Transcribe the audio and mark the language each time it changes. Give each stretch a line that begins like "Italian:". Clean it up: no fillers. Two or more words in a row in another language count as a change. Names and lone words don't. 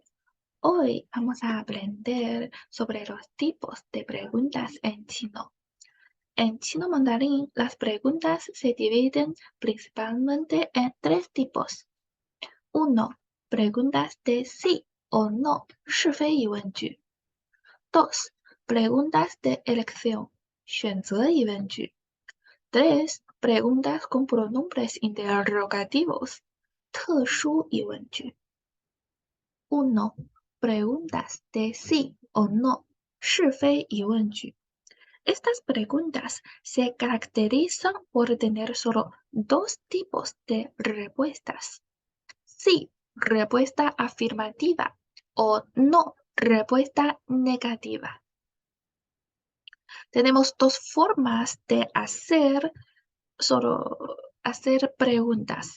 Spanish: Hoy vamos a aprender sobre los tipos de preguntas en chino. En chino mandarín, las preguntas se dividen principalmente en tres tipos. Uno, preguntas de sí o no,
Chinese: 是非疑问句.
Spanish: Dos, preguntas de elección,
Chinese: 选择疑问句.
Spanish: Tres, preguntas con pronombres interrogativos,
Chinese: 特殊疑问句.
Spanish: 1. Preguntas de sí o no,
Chinese: 是非疑问句.
Spanish: Estas preguntas se caracterizan por tener solo dos tipos de respuestas. Sí, respuesta afirmativa o no, respuesta negativa. Tenemos dos formas de hacer preguntas.